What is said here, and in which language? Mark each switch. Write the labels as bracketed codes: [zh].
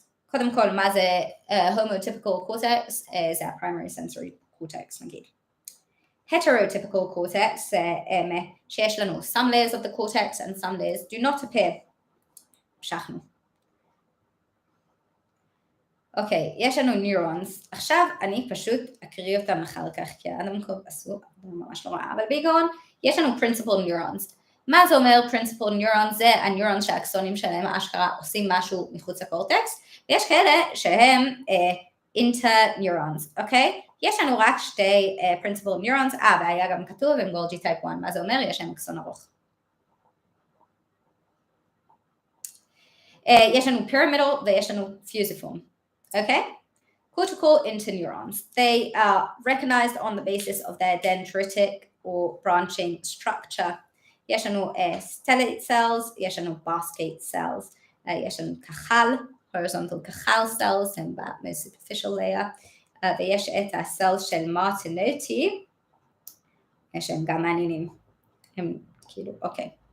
[he] קודם כל, מה זה homotypical cortex? זה ה-primary sensory cortex נגיד. [en] Heterotypical cortex, [he] שיש לנו [en] some layers of the cortex and some layers do not appear. המשכנו. [he] אוקיי, יש לנו neurons. עכשיו אני פשוט אקריא אותם אחר כך, כי אדם עשו, ממש לא רע, אבל בעיקרון, יש לנו principal neurons. מה זה אומר principal neurons? זה הניורון שהאקסונים שלהם אשכרה עושים משהו מחוץ לקורטקס, ויש כאלה שהם interneurons, אוקיי? יש לנו רק 2 principal neurons, והיה גם כתוב עם גולג'י טייפ 1, מה זה אומר? יש להם אקסון ארוך. יש לנו pyramidal ויש לנו fusiform, אוקיי? [en] Cortical interneurons, they are recognized on the basis of their dendritic or branching structure. [he] יש לנו stellate cells, יש לנו basket cells, יש לנו כחל, horizontal כחל cells, הם ב- [en] most superficial layer, [he] ויש את ה-cells של מרטינוטי, שהם גם מעניינים, הם כאילו, אוקיי.